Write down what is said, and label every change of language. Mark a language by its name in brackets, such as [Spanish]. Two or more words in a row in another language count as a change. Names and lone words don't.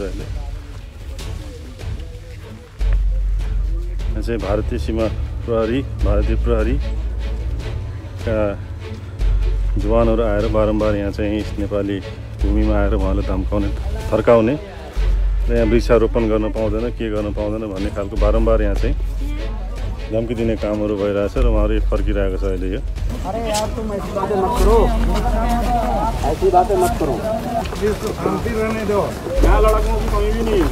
[Nepali] अहिले यहाँ चाहिँ भारतीय सीमा प्रहरी, भारतीय प्रहरीका जवानहरू आएर बारम्बार यहाँ चाहिँ नेपाली भूमिमा आएर उहाँलाई धम्काउने, थर्काउने र यहाँ वृक्षारोपण गर्न पाउँदैन, के गर्न पाउँदैन भन्ने खालको बारम्बार यहाँ चाहिँ धम्की दिने कामहरू भइरहेछ र उहाँहरू फर्किरहेको छ अहिले। यो [Hindi] अरे यार तुम ऐसी बातें मत करो, ऐसी बातें मत करो। शांति रहने दो, यहाँ लड़कों की कमी भी नहीं है।